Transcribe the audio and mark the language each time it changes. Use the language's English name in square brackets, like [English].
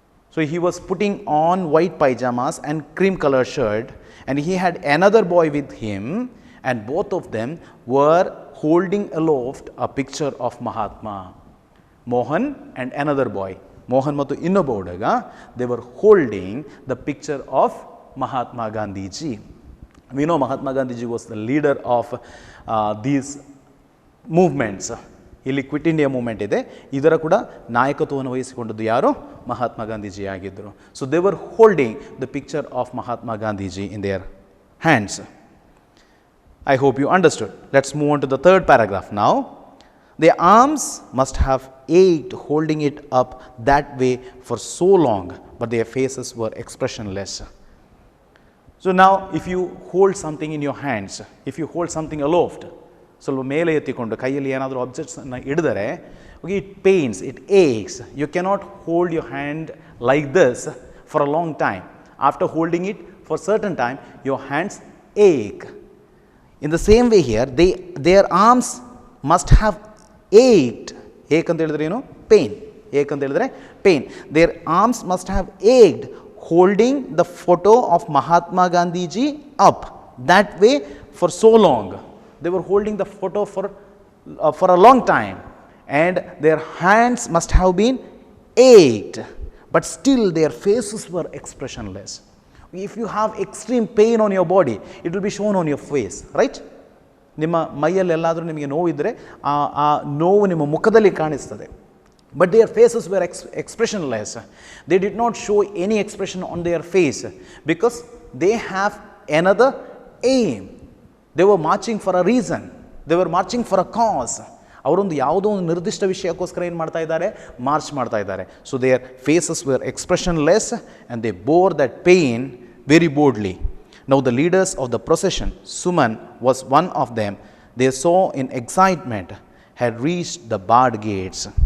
[English] So he was putting on white pyjamas and cream-colored shirt, and he had another boy with him, and both of them were holding aloft a picture of Mahatma. Mohan and another boy, Mohan [Kannada] ಮತ್ತು ಇನ್ನೊಬ್ಬ ಹುಡುಗ, [English] they were holding the picture of Mahatma Gandhi ji. We know Mahatma Gandhi ji was the leader of these movements. [Kannada] ಇಲ್ಲಿ quit India movement ಇದೆ, ಇದರ ಕೂಡ ನಾಯಕತ್ವವನ್ನು ವಹಿಸಿಕೊಂಡದ್ದು ಯಾರು? [English] Mahatma Gandhiji [Kannada] ಆಗಿದ್ದರು. [English] So they were holding the picture of Mahatma Gandhiji in their hands. I hope you understood. Let's move on to the third paragraph now. Their arms must have ached holding it up that way for so long, but their faces were expressionless. So now if you hold something in your hands, if you hold something aloft, [Kannada] ಸ್ವಲ್ಪ ಮೇಲೆ ಎತ್ತಿಕೊಂಡು ಕೈಯಲ್ಲಿ ಏನಾದರೂ ಆಬ್ಜೆಕ್ಟ್ಸನ್ನು ಹಿಡಿದರೆ [English] It pains, it aches. You cannot hold your hand like this for a long time. After holding it for certain time your hands ache. In the same way here, their arms must have ached. [Kannada] Ache ಅಂತ ಹೇಳಿದ್ರೆ ಏನು? [English] Pain. Ache [Kannada] ಅಂತ ಹೇಳಿದ್ರೆ [English] pain. Their arms must have ached holding the photo of Mahatma Gandhi ji up that way for so long. They were holding the photo for a long time, and their hands must have been ached, but still their faces were expressionless. If you have extreme pain on your body, it will be shown on your face, right? [Kannada] ನಿಮ್ಮ ಮೈಯಲ್ಲೆಲ್ಲಾದರೂ ನಿಮಗೆ ನೋವಿದ್ದರೆ ಆ ನೋವು ನಿಮ್ಮ ಮುಖದಲ್ಲಿ ಕಾಣಿಸ್ತದೆ. [English] But their faces were expressionless. They did not show any expression on their face because they have another aim. They were marching for a reason. They were marching for a cause. [Kannada] ಅವರೊಂದು ಯಾವುದೋ ಒಂದು ನಿರ್ದಿಷ್ಟ ವಿಷಯಕ್ಕೋಸ್ಕರ ಏನು ಮಾಡ್ತಾ ಇದ್ದಾರೆ, March ಮಾಡ್ತಾ ಇದ್ದಾರೆ. [English] So their faces were expressionless and they bore that pain very boldly. Now the leaders of the procession, Suman was one of them, they saw in excitement had reached the barred gates.